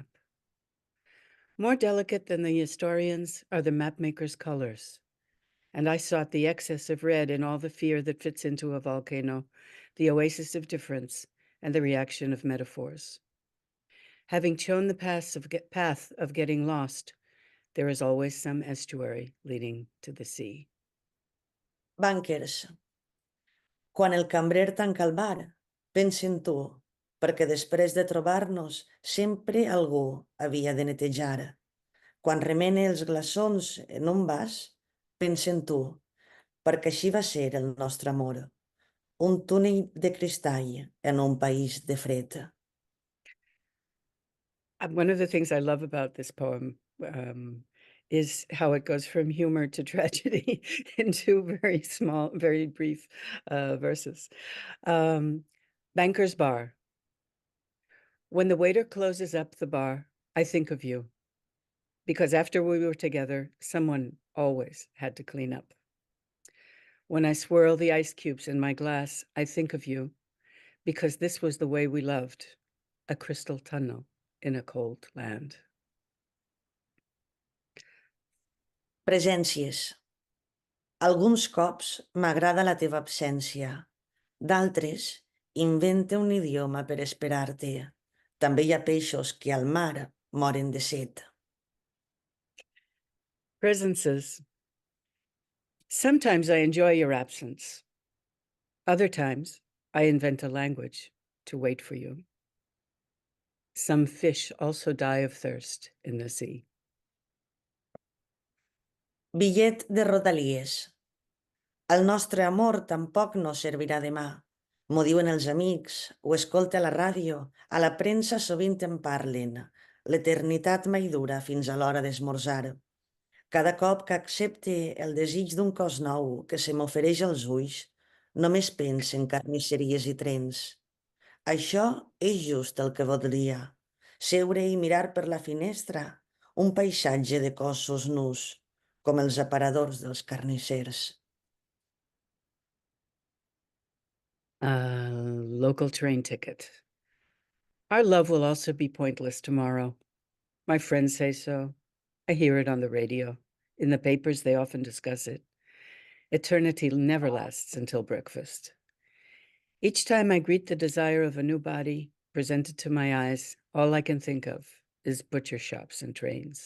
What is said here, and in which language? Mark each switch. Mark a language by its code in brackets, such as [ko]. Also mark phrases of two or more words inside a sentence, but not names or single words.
[en] More delicate than the historians are the mapmaker's colors, and I sought the excess of red in all the fear that fits into a volcano, the oasis of difference, and the reaction of metaphors. Having shown the path of getting lost, there is always some estuary leading to the sea. Bunkers. [ca] Quan el cambrer tanca el bar, pensa en tu, perquè després de trobar-nos sempre algú havia de netejar. Quan remene els glaçons en un vas, pensa en tu, perquè així va ser el nostre amor. Un túnel de cristall en un país de fred. [en] One of the things I love about this poem is how it goes from humor to tragedy in two very small, very brief verses. Banker's Bar. When the waiter closes up the bar, I think of you. because after we were together, someone always had to clean up. When I swirl the ice cubes in my glass, I think of you, because this was the way we loved, a crystal tunnel in a cold land. [ca] Presències. Alguns cops m'agrada la teva absència. D'altres, inventa un idioma per esperar-te. També hi ha peixos que al mar moren de set. [en] Presences. Sometimes I enjoy your absence. Other times, I invent a language to wait for you. Some fish also die of thirst in the sea. [ca] Bitllet de rodalies. El nostre amor tampoc no servirà demà. M'ho diuen els amics, ho escolta a la ràdio, a la premsa sovint en parlen. L'eternitat mai dura fins a l'hora d'esmorzar. Cada cop que accepte el desig d'un cos nou que se m'ofereix als ulls, només penso en carnisseries i trens. Això és just el que voldria. Seure i mirar per la finestra un paisatge de cossos nus, com els aparadors dels carnissers. [en] A local train ticket. Our love will also be pointless tomorrow. My friends say so. I hear it on the radio. In the papers, they often discuss it. Eternity never lasts until breakfast. Each time I greet the desire of a new body presented to my eyes, all I can think of is butcher shops and trains.